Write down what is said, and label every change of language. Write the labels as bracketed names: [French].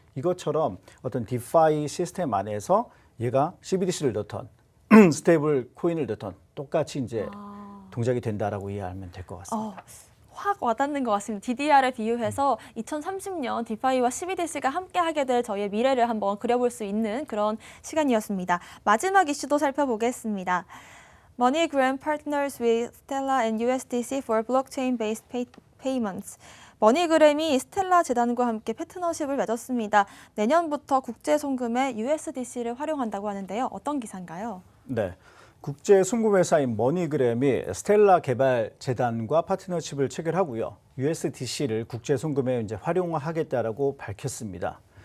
[Korean] 이것처럼 어떤 디파이 시스템 안에서 얘가 CBDC를 넣던 스테이블 코인을 넣던 똑같이 이제 동작이 된다라고 이해하면 될 것 같습니다. 확 와닿는 것 같습니다. DDR에 비유해서 2030년 디파이와 CBDC가 함께하게 될 저희의 미래를 한번 그려볼 수 있는 그런 시간이었습니다. 마지막 이슈도 살펴보겠습니다. [English] MoneyGram partners with Stellar and USDC for blockchain-based payments. [Korean] 머니그램이 스텔라 재단과 함께 파트너십을 맺었습니다. 내년부터 국제 송금에 USDC를 활용한다고 하는데요. 어떤 기사인가요? 네. 국제 송금회사인 머니그램이 스텔라 개발 재단과 파트너십을 체결하고요. USDC를 국제 송금에 이제 활용하겠다라고 밝혔습니다.